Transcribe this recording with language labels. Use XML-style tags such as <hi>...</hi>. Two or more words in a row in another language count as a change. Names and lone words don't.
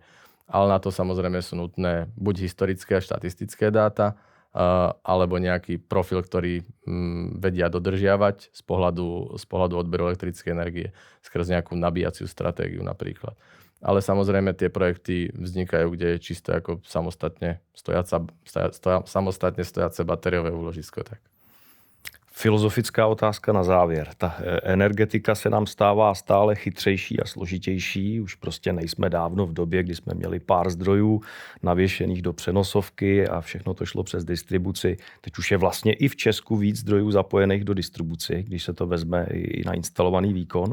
<sk>Ale na to samozrejme sú nutné buď historické a štatistické dáta, alebo nejaký profil, ktorý vedia dodržiavať z pohľadu odberu elektrickej energie skrz nejakú nabíjaciu stratégiu napríklad. Ale samozrejme tie projekty vznikajú, kde je čisto ako samostatne stojace batériové úložisko. Tak.</sk> <cs>Filozofická otázka na závěr. Ta energetika se nám stává stále chytřejší a složitější. Už prostě nejsme dávno v době, kdy jsme měli pár zdrojů navěšených do přenosovky a všechno to šlo přes distribuci. Teď už je vlastně i v Česku víc zdrojů zapojených do distribuci, když se to vezme i na instalovaný výkon.</cs>